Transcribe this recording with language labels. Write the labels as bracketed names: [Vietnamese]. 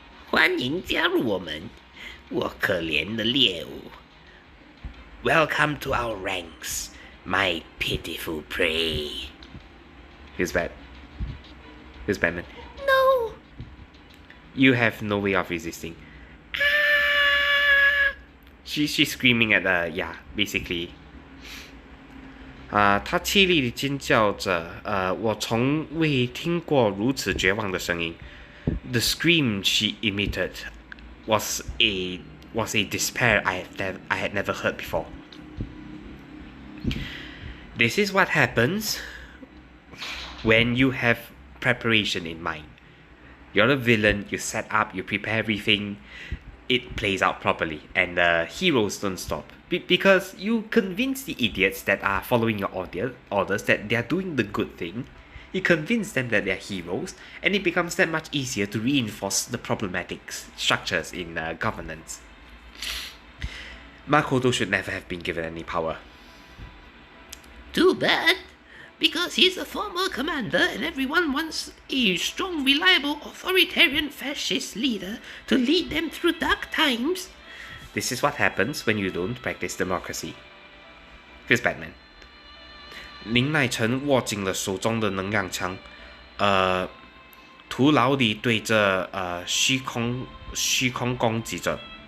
[Chinese] 欢迎加入我们，我可怜的猎物。 [English] Welcome to our ranks, my pitiful prey. Who's bad? Who's Batman? No. You have no way of resisting. She's screaming at basically. [Chinese] 她凄厉地尖叫着，我从未听过如此绝望的声音。 [English] The scream she emitted was a despair I had never heard before. This is what happens when you have preparation in mind. You're a villain, you set up, you prepare everything, it plays out properly, and the heroes don't stop. Because you convince the idiots that are following your orders that they are doing the good thing. You convince them that they're heroes, and it becomes that much easier to reinforce the problematic structures in governance. Makoto should never have been given any power. Too bad, because he's a former commander and everyone wants a strong, reliable, authoritarian fascist leader to lead them through dark times. This is what happens when you don't practice democracy. Here's Batman. [Chinese] 林乃晨握紧了手中的能量枪，徒劳地对着虚空攻击着。